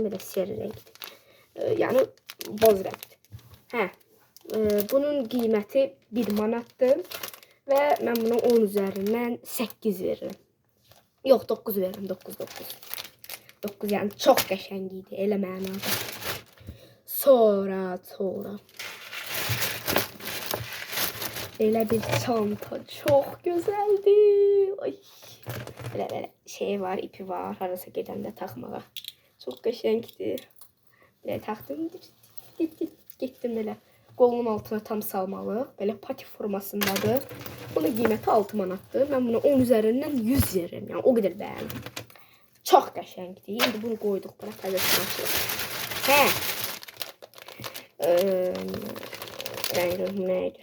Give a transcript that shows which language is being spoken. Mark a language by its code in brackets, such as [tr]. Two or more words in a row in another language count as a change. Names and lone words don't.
[az] Belə siyah rəngdir. Yəni boz rəngdir. Hə. Bunun qiyməti 1 manatdır və mən buna 10 [tr] üzerinden 8 veririm. [az] Yox, 9 veririm. 9 yəni çox qəşəng idi. Elə mənada. [tr] Sonra böyle bir çanta, çok güzeldi. Ay. [az] Böyle şey var, ipi var, arası gedəndə taxmağa. Çok qəşəngdi. Böyle taxdım, getdim belə. Qolumun altına tam salmalı. Böyle pati formasındadır. Bunun qiyməti 6 manatdır. Mən buna 10 [tr] üzerinden 100 veririm. [az] Yəni o qədər bəyəndim. Çox qəşəngdi. İndi bunu qoyduq bura, təzəsini açılır. Hə. Neydi?